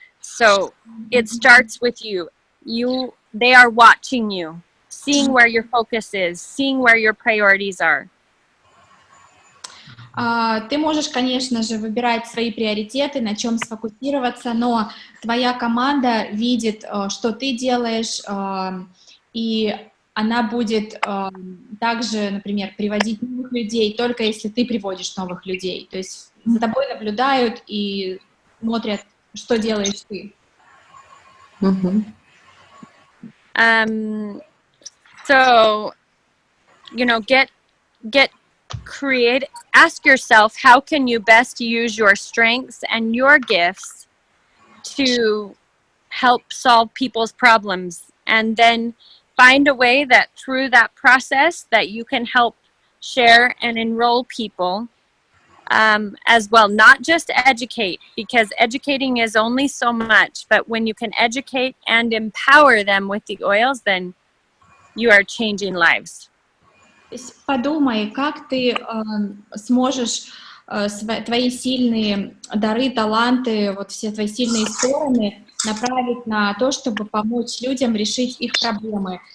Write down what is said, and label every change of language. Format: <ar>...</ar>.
<en>So it starts with you. They are watching you, seeing where your focus is, seeing where your priorities are.</en> <ru>Ты можешь, конечно же, выбирать свои приоритеты, на чем сфокусироваться, но твоя команда видит, что ты делаешь, и она будет также, например, приводить новых людей, только если ты приводишь новых людей. То есть за тобой наблюдают и смотрят, что делаешь ты. Мгм.</ru> <en>So, get create, ask yourself, how can you best use your strengths and your gifts to help solve people's problems, and then find a way that through that process that you can help share and enroll people as well, not just educate, because educating is only so much, but when you can educate and empower them with the oils, then you are changing lives.</en> <ru>То есть подумай, как ты сможешь твои сильные дары, таланты, вот все твои сильные стороны направить на то, чтобы помочь людям решить их проблемы.</ru>